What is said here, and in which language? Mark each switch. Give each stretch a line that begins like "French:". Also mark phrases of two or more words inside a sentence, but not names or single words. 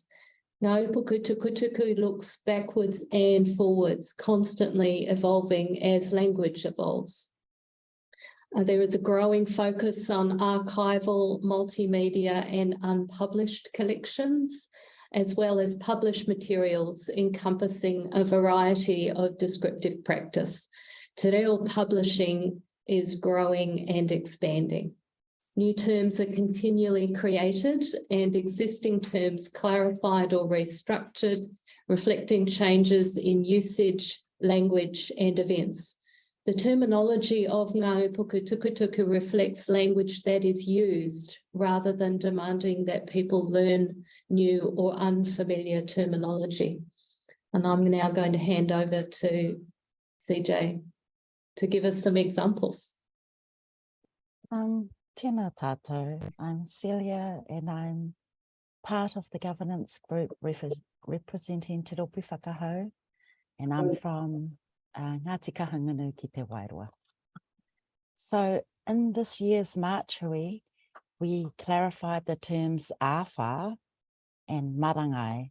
English: Ngā Upoko Tukutuku looks backwards and forwards, constantly evolving as language evolves. There is a growing focus on archival, multimedia, and unpublished collections, as well as published materials encompassing a variety of descriptive practice.
Māori: Te reo
English: publishing is growing and expanding. New terms are continually created and existing terms clarified or restructured, reflecting changes in usage, language, and events. The terminology of Ngā Upoko Tukutuku reflects language that is used rather than demanding that people learn new or unfamiliar terminology. And I'm now going to hand over to CJ to give us some examples.
Māori: Tēnā tātou,
English: I'm Celia and I'm part of the governance group representing Te Ropi Whakahau, and I'm from Ngāti Kahungunu ki te Wairua. So in this year's March Hui, we clarified the terms awha and marangai.